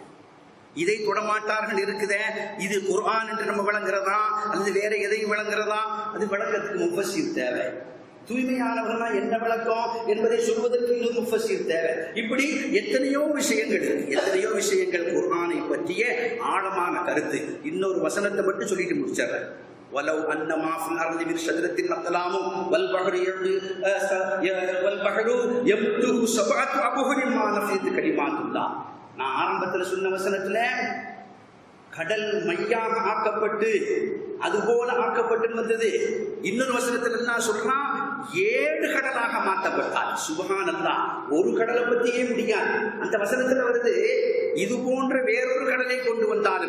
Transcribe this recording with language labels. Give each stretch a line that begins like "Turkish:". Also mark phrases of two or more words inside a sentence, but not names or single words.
Tamil: இதை தொடமாட்டார்கள் இருக்குதே, இது குர்ஆன் என்று நம்ம விளங்குறதா அல்லது வேற எதையும் விளங்குறதா? அது விளக்கத்துக்கு முஃபஸ்ஸிர் தேவை. தூய்மையானவர்களா என்ன விளக்கம் என்பதை சொல்வதற்கு இன்னொரு முஃபஸ்ஸிர் தேவை. இப்படி எத்தனையோ விஷயங்கள் இருக்கு, எத்தனையோ விஷயங்கள் குர்ஆனை பற்றிய ஆழமான கருத்து. இன்னொரு வசனத்தை மட்டும் சொல்லிட்டு முடிச்சிடுறேன்.
Arabic: وَلَوْ أَنَّ مَا فِي الْأَرْضِ مِنْ شَجَرَةٍ أَقْلَامٌ وَالْبَحْرُ يَمُدُّهُ سَبْعَةُ أَبْحُرٍ مَا نَفِدَتْ كَلِمَاتُ اللَّهِ.
Tamil: நான் ஆரம்பத்தில் சொன்ன வசனத்துல கடல் மையாக ஆக்கப்பட்டு அதுபோல ஆக்கப்பட்டு வந்தது. இன்னொரு வசனத்துல என்ன சொல்றான், 7 கடலாக மாற்றப்பட்டார். சுப்ஹானல்லாஹ். ஒரு கடலை பத்தியே முடியாது. அந்த வசனத்துல வருது, இது போன்ற வேறொரு கடலை கொண்டு வந்தாலும்.